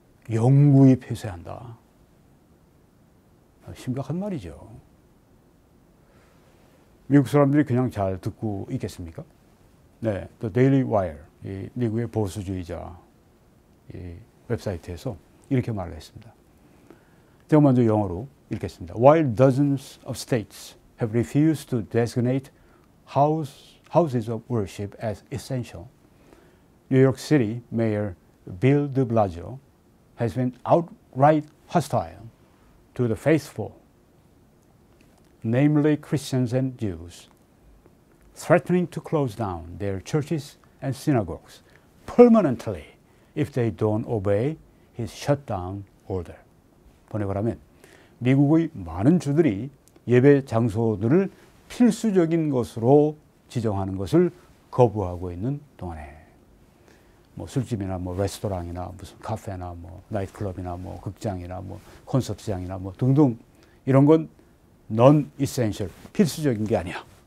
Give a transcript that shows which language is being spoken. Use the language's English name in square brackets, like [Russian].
[Korean] 영구히 폐쇄한다. 심각한 말이죠. 미국 사람들이 그냥 잘 듣고 있겠습니까? 네, The Daily Wire, 이 미국의 보수주의자 이 웹사이트에서 이렇게 말을 했습니다. 제가 먼저 영어로 읽겠습니다. [English] While dozens of states have refused to designate houses of worship as essential, New York City Mayor Bill de Blasio has been outright hostile to the faithful, namely Christians and Jews, threatening to close down their churches and synagogues permanently if they don't obey his shutdown order. [Korean] 번역을 하면 미국의 많은 주들이 예배 장소들을 필수적인 것으로 지정하는 것을 거부하고 있는 동안에 뭐 술집이나 뭐 레스토랑이나 무슨 카페나 뭐 나이트클럽이나 뭐 극장이나 뭐 콘서트장이나 뭐 등등 이런 건 [English] non essential, [Korean] 필수적인 게 아니야.